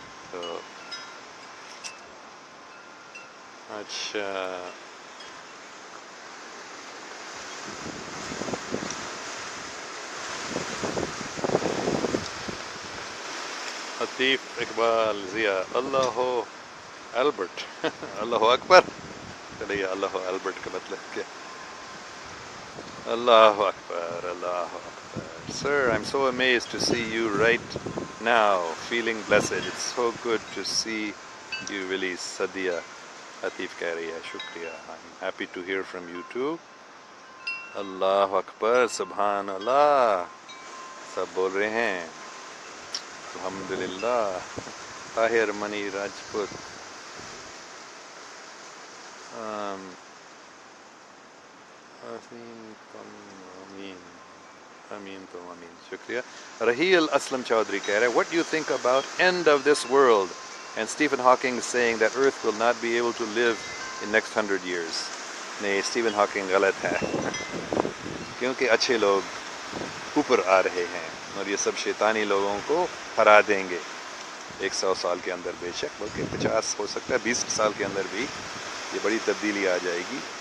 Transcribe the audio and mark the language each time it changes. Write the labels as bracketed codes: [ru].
[ur] تو اچھا، عطیف اقبال ضیاء، اللہ البرٹ اللہ اکبر. چلیے، اللہ البرٹ کا مطلب کیا؟ اللہ اکبر، اللہ اکبر. [en] Sir, I'm so amazed to see you right now, feeling blessed. It's so good to see you release. [ur] Sadia عطیف کہہ رہی ہے، شکریہ. [en] I'm happy to hear from you too. [ur] اللہ اکبر، سبحان اللہ، سب بول رہے ہیں الحمدللہ. طاہر منی راجپوت، آمین تو آمین. شکریہ. [en] Raheel Aslam Chaudhry [ur] کہہ رہے ہیں [en] what do you think about end of this world and Stephen Hawking saying that earth will not be able to live in next 100 years. [ur] نہیں، اسٹیون ہاکنگ غلط ہے کیونکہ اچھے لوگ اوپر آ رہے ہیں اور یہ سب شیطانی لوگوں کو ہرا دیں گے 100 سال کے اندر. بے شک، بلکہ 50 ہو سکتا ہے، 20 سال کے اندر بھی یہ بڑی تبدیلی آ جائے گی.